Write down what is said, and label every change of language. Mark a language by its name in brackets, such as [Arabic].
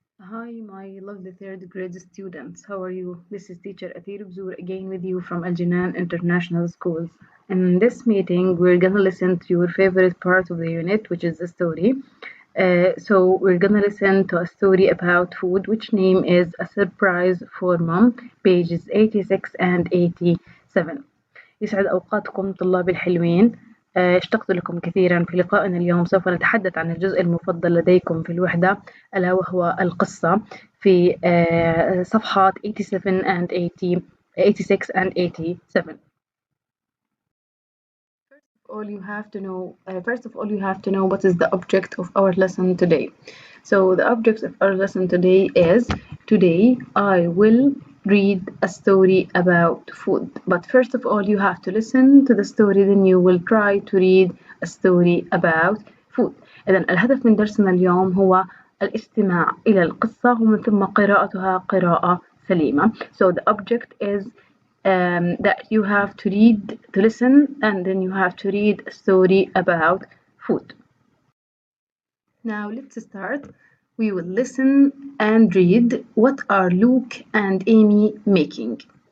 [English] Hi, my lovely third grade students. How are you? This is teacher Atheer Bzour again with you from Al-Jinan International Schools. In this meeting, we're gonna listen to your favorite part of the unit, which is the story. So we're gonna listen to a story about food, which name is A Surprise for Mom, pages 86 and 87. [Arabic] يسعد أوقاتكم طلاب الحلوين. اشتقت لكم كثيرا. في لقائنا اليوم سوف نتحدث عن الجزء المفضل لديكم في الوحدة، ألا وهو القصة في صفحات 87 and 80, 86 and 87. [English] First of all, you have to know what is the object of our lesson today. So the object of our lesson today is, today I will read a story about food. But first of all, you have to listen to the story, then you will try to read a story about food. [Arabic] إذن الهدف من درسنا اليوم هو الاستماع إلى القصة ومن ثم قراءتها قراءة سليمة. [English] So the object is that you have to read, to listen, and then you have to read a story about food. Now let's start. We will listen and read. What are Luke and Amy making?